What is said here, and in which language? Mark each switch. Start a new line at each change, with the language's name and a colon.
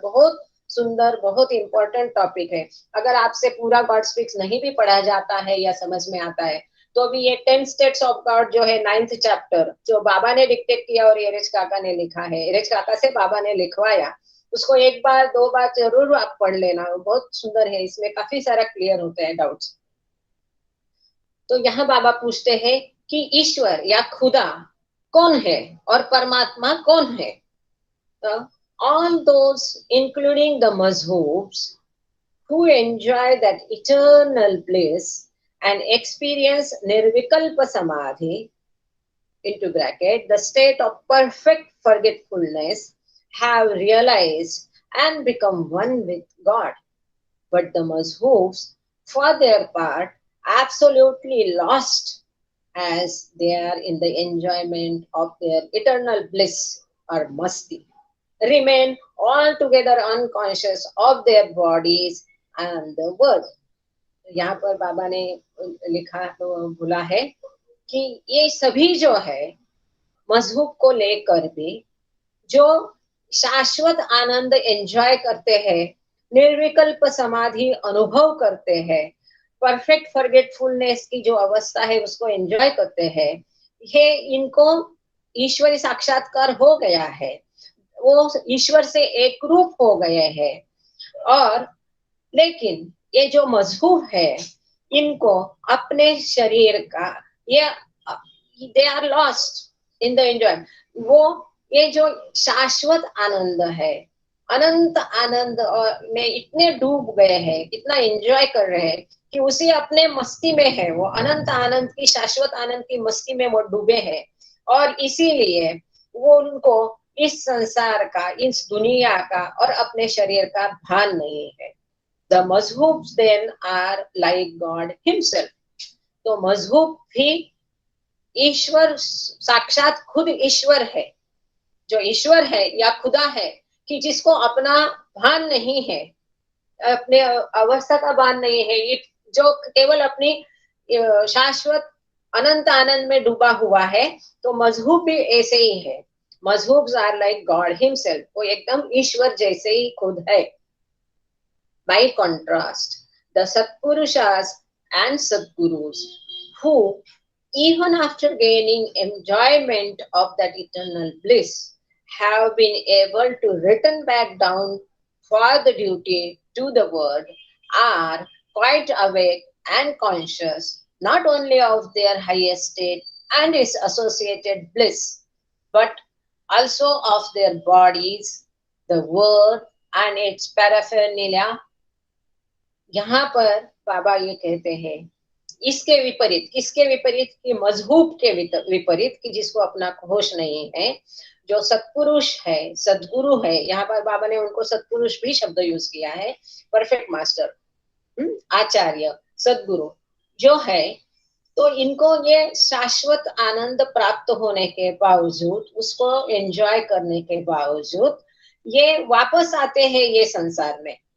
Hindi: बहुत सुंदर, बहुत इंपॉर्टेंट टॉपिक है। अगर आपसे पूरा गॉड स्पीक्स नहीं भी पढ़ा जाता है या समझ में आता है, तो भी ये 10 स्टेट्स ऑफ गॉड जो है 9th चैप्टर, जो बाबा ने डिक्टेट किया और एरेज काका ने लिखा है, एरेज काका से बाबा ने लिखवाया, उसको एक बार दो बार जरूर आप पढ़ लेना, वो बहुत सुंदर है, इसमें काफी सारा क्लियर होते हैं डाउट्स। तो यहाँ बाबा पूछते हैं कि ईश्वर या खुदा कौन है और परमात्मा कौन है।
English: All those including the mazhoobs who enjoy that eternal bliss and experience nirvikalpa samadhi, into bracket, the state of perfect forgetfulness, have realized and become one with God. But the mazhoobs, for their part, absolutely lost as they are in the enjoyment of their eternal bliss or masti, remain altogether unconscious of their bodies and the world.
Hindi: यहाँ पर बाबा ने लिखा तो बोला है कि ये सभी जो है मजहूब को लेकर भी जो शाश्वत आनंद एंजॉय करते हैं, निर्विकल्प समाधि अनुभव करते हैं, परफेक्ट फॉरगेटफुलनेस की जो अवस्था है उसको एंजॉय करते हैं, ये इनको ईश्वरी साक्षात्कार हो गया है, वो ईश्वर से एक रूप हो गए हैं। और लेकिन ये जो मजहूब है इनको अपने शरीर का ये
English: they are lost in the enjoy,
Hindi: वो ये जो शाश्वत आनंद है, अनंत आनंद में इतने डूब गए हैं, इतना एंजॉय कर रहे हैं कि उसी अपने मस्ती में है, वो अनंत आनंद की शाश्वत आनंद की मस्ती में वो डूबे हैं। और इसीलिए वो उनको इस संसार का, इस दुनिया का और अपने शरीर का भान नहीं है।
English: The mazhubs then are like God himself.
Hindi: तो मजहूब भी ईश्वर साक्षात खुद ईश्वर है, जो ईश्वर है या खुदा है कि जिसको अपना भान नहीं है, अपने अवस्था का भान नहीं है, ये जो केवल अपनी शाश्वत अनंत आनंद में डूबा हुआ है। तो मजहूब भी ऐसे ही है,
English: mazhoobs are like God himself,
Hindi: वो एकदम ईश्वर जैसे ही खुद है।
English: By contrast, the Satpurushas and Sadgurus, who, even after gaining enjoyment of that eternal bliss, have been able to return back down for the duty to the world, are quite awake and conscious not only of their highest state and its associated bliss, but also of their bodies, the world, and its paraphernalia.
Hindi: यहाँ पर बाबा ये कहते हैं इसके विपरीत, किसके विपरीत, कि मजहूब के विपरीत, कि जिसको अपना होश नहीं है, जो सत्पुरुष है, सदगुरु है, यहाँ पर बाबा ने उनको सत्पुरुष भी शब्द यूज किया है, परफेक्ट मास्टर, आचार्य, सदगुरु जो है, तो इनको ये शाश्वत आनंद प्राप्त होने के बावजूद, उसको एंजॉय करने के बावजूद ये वापस आते हैं ये संसार में।